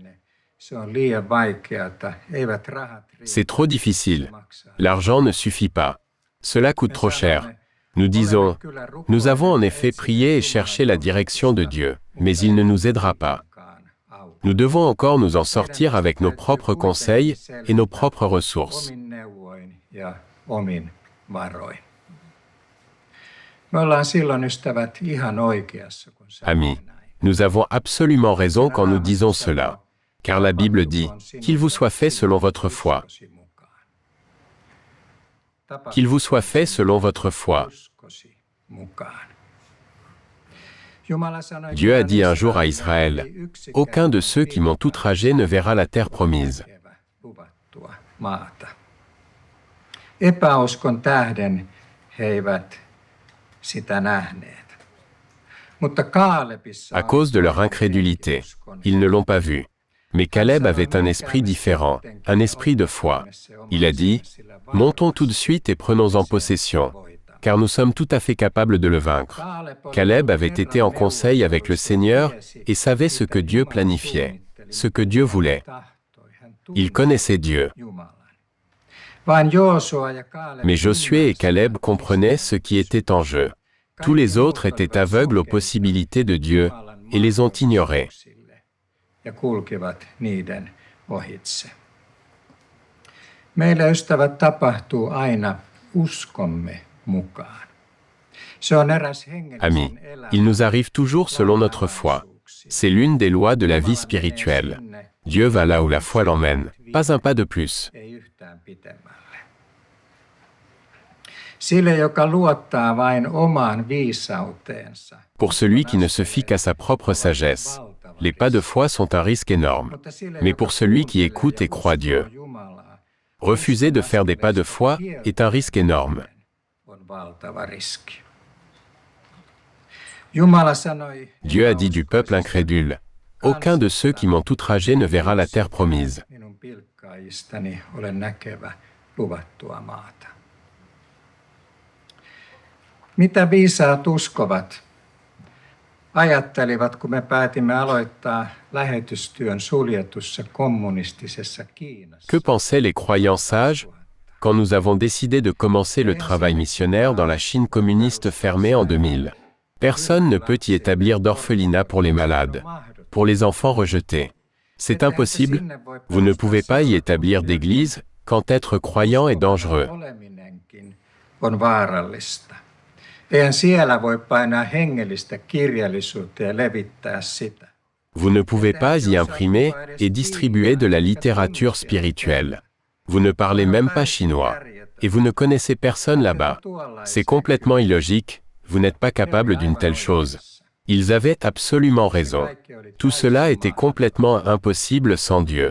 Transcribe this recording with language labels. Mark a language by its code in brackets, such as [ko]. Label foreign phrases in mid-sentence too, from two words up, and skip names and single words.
[fr] C'est trop difficile. L'argent ne suffit pas. Cela coûte trop cher. Nous disons, nous avons en effet prié et cherché la direction de Dieu, mais il ne nous aidera pas. Nous devons encore nous en sortir avec nos propres conseils et nos propres ressources. [fi] Ja omin varoin. Me ollaan silloin, ystävät, ihan oikeassa, kun [fr] Amis, nous avons absolument raison quand nous disons cela, car la Bible dit qu'il vous soit fait selon votre foi. Qu'il vous soit fait selon votre foi. Dieu a dit un jour à Israël, « Aucun de ceux qui m'ont outragé ne verra la terre promise. » [fi] Epäuskon tähden he eivät sitä nähneet. Mutta Kaalepissa [fr] À cause de leur incrédulité, ils ne l'ont pas vu. Mais Caleb avait un esprit différent, un esprit de foi. Il a dit, « Montons tout de suite et prenons-en possession, car nous sommes tout à fait capables de le vaincre. » Caleb avait été en conseil avec le Seigneur et savait ce que Dieu planifiait, ce que Dieu voulait. Il connaissait Dieu. Mais Josué et Caleb comprenaient ce qui était en jeu. Tous les autres étaient aveugles aux possibilités de Dieu et les ont ignorées. [fi] Meille, ystävät, tapahtuu aina uskomme mukaan. Se on eräs [fr] Amis, [fi] hengellisen elämän. [fr] il nous arrive toujours selon notre foi. C'est l'une des lois de la vie spirituelle. Dieu va là où la foi l'emmène, pas un pas de plus. [fi] Ei yhtään pitemmälle. Sille, joka luottaa vain omaan viisauteensa. [fr] Pour celui qui ne se fie qu'à sa propre sagesse, les pas de foi sont un risque énorme. Mais pour celui qui écoute et croit Dieu, refuser de faire des pas de foi est un risque énorme. Dieu a dit du peuple incrédule, « Aucun de ceux qui m'ont outragé ne verra la terre promise. » [fi] Mitä viisaat uskovat ajattelivat, kun me päätimme aloittaa lähetystyön suljetussa kommunistisessa Kiinassa? [fr] Que pensaient les croyants sages quand nous avons décidé de commencer le travail missionnaire dans la Chine communiste fermée en 2000? Personne ne peut y établir d'orphelinat pour les malades, pour les enfants rejetés. C'est impossible, vous ne pouvez pas y établir d'église quand être croyant est dangereux. [fi] On vaarallista. Eihän siellä voi painaa hengellistä kirjallisuutta ja levittää sitä. [fr] Vous ne pouvez pas y imprimer et distribuer de la littérature spirituelle. Vous ne parlez même pas chinois. Et vous ne connaissez personne là-bas. C'est complètement illogique, vous n'êtes pas capable d'une telle chose. Ils avaient absolument raison. Tout cela était complètement impossible sans Dieu.